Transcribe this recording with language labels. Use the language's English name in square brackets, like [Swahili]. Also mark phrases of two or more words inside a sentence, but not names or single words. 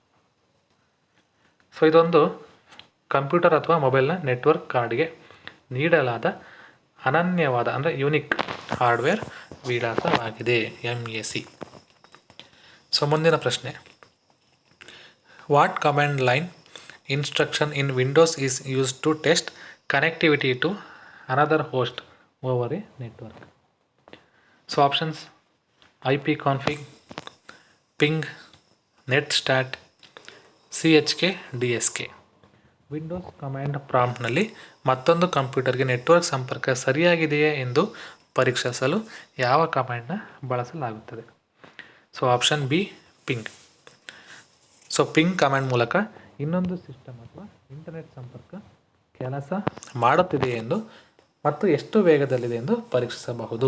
[Kannada] ಸೊ ಇದೊಂದು ಕಂಪ್ಯೂಟರ್ ಅಥವಾ ಮೊಬೈಲ್ನ [English] network cardಗೆ [Kannada] ನೀಡಲಾದ ಅನನ್ಯವಾದ ಅಂದರೆ [English] unique hardware [Kannada] ವಿಳಾಸವಾಗಿದೆ, MAC. ಸೊ ಮುಂದಿನ ಪ್ರಶ್ನೆ, [English] what command line instruction in Windows is used to test connectivity to another host over a network? So options: ipconfig, ping, netstat, chk, dsk. Windows command promptನಲ್ಲಿ [Kannada] ಮತ್ತೊಂದು ಕಂಪ್ಯೂಟರ್ಗೆ ನೆಟ್ವರ್ಕ್ ಸಂಪರ್ಕ ಸರಿಯಾಗಿದೆಯೇ ಎಂದು ಪರೀಕ್ಷಿಸಲು ಯಾವ ಕಮಾಂಡ್ನ ಬಳಸಲಾಗುತ್ತದೆ? [English] So option B, ping. [Kannada] ಸೊ [English] ping command [Kannada] ಮೂಲಕ ಇನ್ನೊಂದು ಸಿಸ್ಟಮ್ ಅಥವಾ ಇಂಟರ್ನೆಟ್ ಸಂಪರ್ಕ ಕೆಲಸ ಮಾಡುತ್ತಿದೆಯೇ ಎಂದು ಮತ್ತು ಎಷ್ಟು ವೇಗದಲ್ಲಿದೆ ಎಂದು ಪರೀಕ್ಷಿಸಬಹುದು.